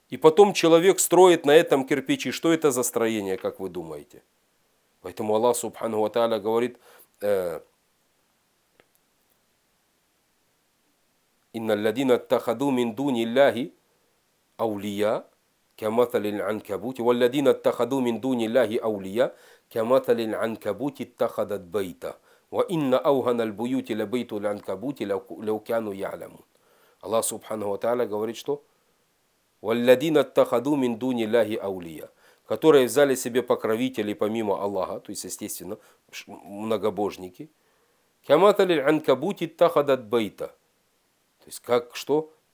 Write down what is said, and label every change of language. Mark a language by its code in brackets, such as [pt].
[ru] И потом человек строит на этом кирпичи. Что это за строение, как вы думаете? Поэтому [ar] Аллах субхану ва та'аля [ru] говорит: [ar] «Инна ладина тахаду мин дуни ляхи аулия, كمثل العنكبوت والذين اتخذوا من دون الله أولياء كمثل العنكبوت اتخذت بيتا وإن أوهن البيوت لبيت العنكبوت لو كانوا يعلمون. [ru] الله سبحانه وتعالى говорит, что [ar] والذين اتخذوا من دون الله أولياء, [ru] которые взяли себе покровителей помимо Аллаха, то есть, естественно, многобожники. [ar] كمثل العنكبوت اتخذت بيتا, [ru] то есть, как что?